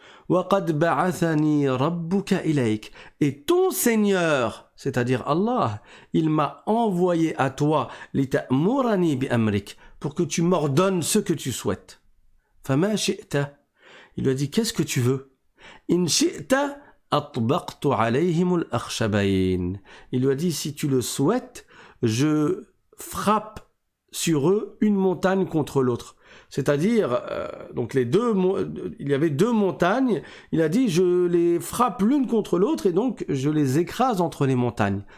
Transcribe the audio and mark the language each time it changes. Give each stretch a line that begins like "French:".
Arabic: Wa qad ba'athani rabbuka ilayk.
French: Et ton Seigneur, c'est-à-dire Allah, il m'a envoyé à toi
Arabic: lita'murani bi amrik,
French: pour que tu m'ordonnes ce que tu souhaites.
Arabic: فما شئت.
French: Il lui a dit, qu'est-ce que tu veux?
Arabic: إن شئت أطبقت عليهم الأخشبين.
French: Il lui a dit, si tu le souhaites, je frappe sur eux une montagne contre l'autre. C'est-à-dire, donc il y avait deux montagnes, il a dit, je les frappe l'une contre l'autre et donc je les écrase entre les montagnes.